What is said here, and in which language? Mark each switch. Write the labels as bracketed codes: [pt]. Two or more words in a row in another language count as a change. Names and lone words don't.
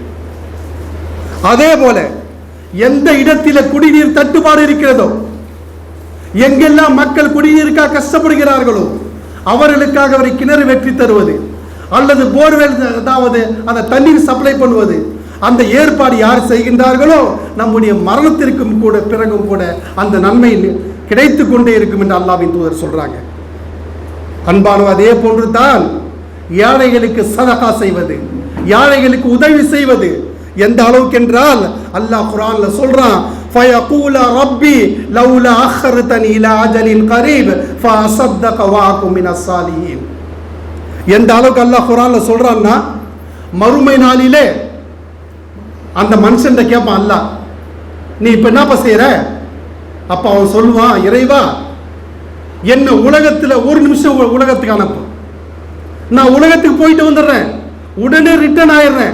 [ta] அதே போல எந்த இடத்தில குடிநீர் தட்டுப்பாடு இருக்கிறதோ, எங்கெல்லாம் மக்கள் குடிநீருக்காக கஷ்டப்படுகிறார்களோ அவர்களுக்காக அவரை கிணறு வெற்றி தருவது அல்லது போர்வெல், அதாவது அந்த தண்ணீர் சப்ளை பண்ணுவது, அந்த ஏற்பாடு யார் செய்கின்றார்களோ நம்முடைய மரணத்திற்கும் கூட பிறகும் கூட அந்த நன்மை கிடைத்து கொண்டே இருக்கும் என்று அல்லாஹ்வின் தூதர் சொல்றாங்க. அன்பானவர், அதே போன்று தான் ஏழைகளுக்கு சதகா செய்வது, ஏழைகளுக்கு உதவி செய்வது. எந்த அளவுக்கு என்றால் அல்லாஹ் குர்ஆன்ல சொல்றான், [ar] فيقول ربي لولا أخرتني إلى أجل قريب فأصدق وأكن من الصالحين. [ta] எந்த அளவுக்கு அல்லாஹ் குர்ஆன்ல சொல்றான்னா, மறுமை நாளிலே அந்த மனுஷன் கேட்பான் அல்லாஹ், நீ இப்ப என்னப்பா செய்யற? அப்ப அவன் சொல்லுவான், இறைவா என்ன உலகத்துல ஒரு நிமிஷம் உலகத்துக்கு அனுப்பு, நான் உலகத்துக்கு போயிட்டு வந்துடுறேன், உடனே ரிட்டர்ன் ஆயிடுறேன்.